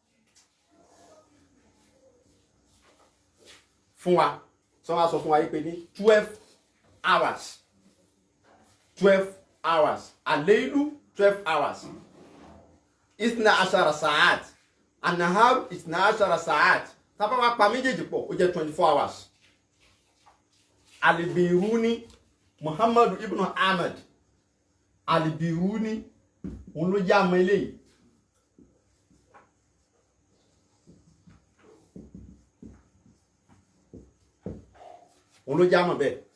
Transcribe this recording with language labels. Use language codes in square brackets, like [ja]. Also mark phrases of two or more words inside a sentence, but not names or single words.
[yo] fún wa sọ wá sọ fún wa yí pé ní 12 hours 12 hours àléìlú 12 hours [ar] اثنا عشر ساعة النهار اثنا عشر ساعة [yo] tábà wá pa méjèèjì pọ̀ ó jẹ́ 24 hours Al-Biruni Muhammadu ibn Ahmad Al-Biruni òun ló já mọ́ eléyìí òun ló já mọ́ bẹ́ẹ̀